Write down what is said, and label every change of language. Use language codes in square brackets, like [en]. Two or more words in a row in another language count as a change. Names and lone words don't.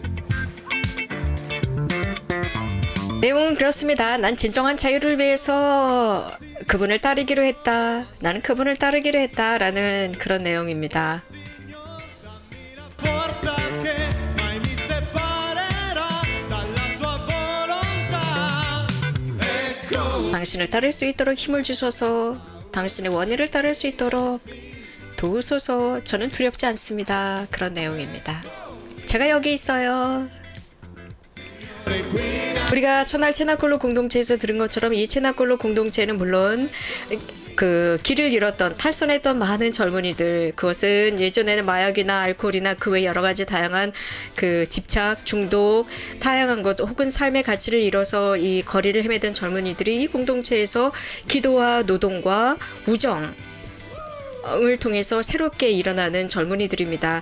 [ko] 내용은 그렇습니다. 난 진정한 자유를 위해서 그분을 따르기로 했다. 나는 그분을 따르기로 했다. 라는 그런 내용입니다. [it] Forza che mai mi separerà dalla tua volontà. Ecco. [ko] 당신을 따를 수 있도록 힘을 주소서. 당신의 원의를 따를 수 있도록 도우소서. 저는 두렵지 않습니다. 그런 내용입니다. 제가 여기 있어요. 우리가 첫날 채나골로 공동체에서 들은 것처럼 이 채나골로 공동체는 물론 그 길을 잃었던, 탈선했던 많은 젊은이들, 그것은 예전에는 마약이나 알코올이나 그 외 여러 가지 다양한 그 집착, 중독, 다양한 것 혹은 삶의 가치를 잃어서 이 거리를 헤매던 젊은이들이 이 공동체에서 기도와 노동과 우정, 통해서 새롭게 일어나는 젊은이들입니다.